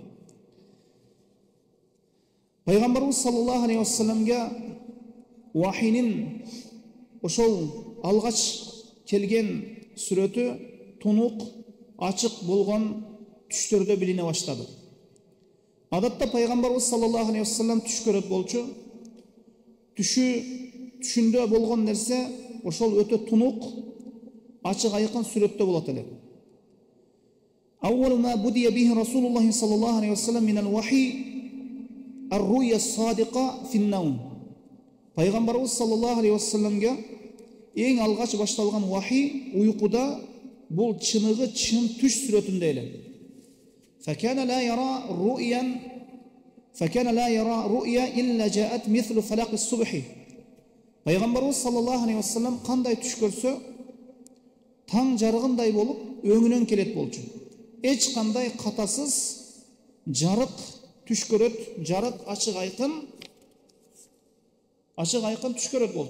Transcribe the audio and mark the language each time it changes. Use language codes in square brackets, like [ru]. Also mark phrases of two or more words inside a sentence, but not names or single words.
[ky] Пайгамбарыбыз [ar] صلى الله عليه وسلم [ky] вахийнин ошол алгач келген сүрөтү тунук, ачык болгон түштөрдө билине баштады. Адатта пайгамбарыбыз [ar] صلى الله عليه وسلم [ky] түш көрөт болчу. Түшүндө болгон нерсе ошол өтө тунук, ачык айкын сүрөттө болот эле. [ar] أول ما بدئ به رسول الله صلى الله عليه وسلم من الوحي الرؤيا الصادقة في النوم. [ky] Пайгамбарыбыз [ar] صلى الله عليه وسلم [ky] эң алгач башталган вахи уйкуда, бул чыныгы чын түш сүрөтүндө эле. [ar] فكان لا يرى رؤيا إلا جاءت مثل فلق الصبح. [ky] Пайгамбарыбыз [ar] صلى الله عليه وسلم [ky] кандай түш көрсө, таң жарыгындай болуп өңүнөн келет болчу. Эч кандай катасыз жарык түш көрөт, жарык ачык айкын түш көрөт болчу.